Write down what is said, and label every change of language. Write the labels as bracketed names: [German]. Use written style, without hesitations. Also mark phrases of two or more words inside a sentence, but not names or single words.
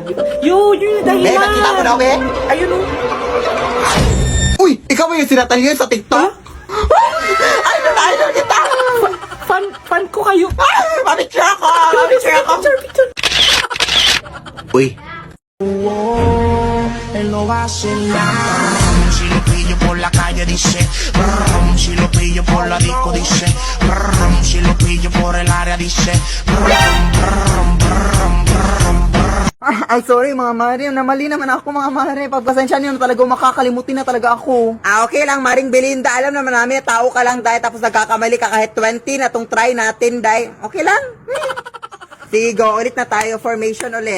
[Filipino] Yun yung dahilan. Babe, nakita mo na, babe? Ayun o. Uy, ikaw ba yung sinatalihan sa TikTok? Idol kita! Fan ko kayo. Pamicture ako! Picture. Uy. [Spanish] Él no vacila. Si lo pillo por la calle dice, brum, si lo pillo por la disco dice, brum, si lo pillo por el área dice, brum, brum, brum, brum, brum. [Filipino] Ay, sorry mga Mari. Namali naman ako mga Mari. Pagpasensya niyo na talaga, makakalimutin na talaga ako. Ah, okay lang Maring Belinda. Alam naman namin, tao ka lang dahil tapos nagkakamali ka kahit 20 na tong try natin dahil. Okay lang? Sige, go. Ulit na tayo. Formation ulit.